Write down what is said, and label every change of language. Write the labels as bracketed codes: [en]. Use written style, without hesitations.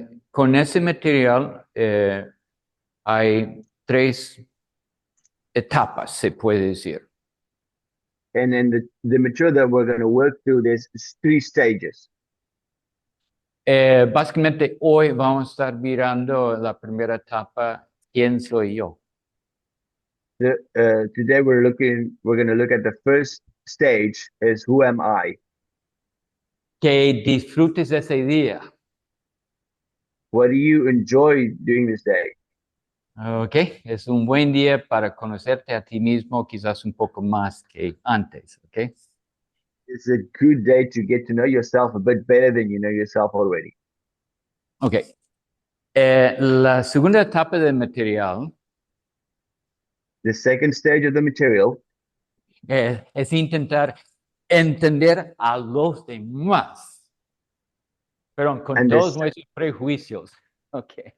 [es] Con ese material hay tres etapas, se puede decir. [en] And then the material that we're going to work through, there's three stages. [es] Básicamente hoy vamos a estar mirando la primera etapa, ¿quién soy yo? [en] Today we're going to look at the first stage is who am I? [es] Que disfrutes ese día. [en] What do you enjoy doing this day? [es] Ok, es un buen día para conocerte a ti mismo, quizás un poco más que antes, ok. [en] It's a good day to get to know yourself a bit better than you know yourself already. [es] Ok, la segunda etapa del material [en] The second stage of the material [es] es intentar entender a los demás, pero con [en] and [es] todos [en] this [es] nuestros prejuicios, ok.